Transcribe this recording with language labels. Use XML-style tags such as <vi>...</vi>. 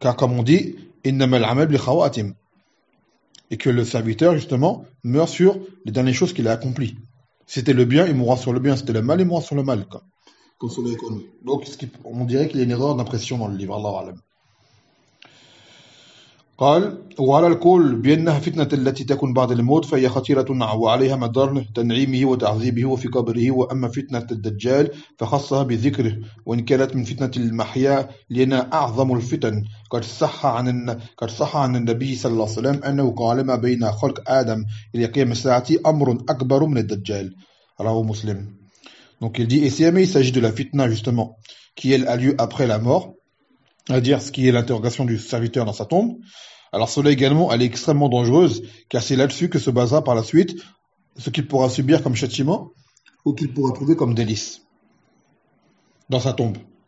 <fr>Car comme on dit, «</fr> <ar>innamal amal bi khawatim</ar> <fr>» et que le serviteur, justement, meurt sur les dernières choses qu'il a accomplies. C'était le bien, il mourra sur le bien. C'était le mal, il mourra sur le mal. Quoi. Donc, on dirait qu'il y a une erreur d'impression dans le livre, Allah alam.</fr> <ar>قال وعلى الكل بأنها فتنة التي تكون بعد الموت فهي خطيرة وعليها مدار تنعيمه وتعذيبه وفي قبره وأما فتنة الدجال فخصها بذكره وإن كانت من فتنة المحيا لنا أعظم الفتن قد صح عن النبي صلى الله عليه وسلم أنه قال ما بين خلق آدم إلى قيام الساعة أمر أكبر من الدجال رواه مسلم.</ar> <fr>Donc il dit, et si jamais il s'agit de la fitna justement qui elle a lieu après la mort, c'est-à-dire ce qui est l'interrogation du serviteur dans sa tombe, alors cela également, elle est extrêmement dangereuse, car c'est là-dessus que se basera par la suite ce qu'il pourra subir comme châtiment ou qu'il pourra trouver comme délice dans sa tombe.</fr>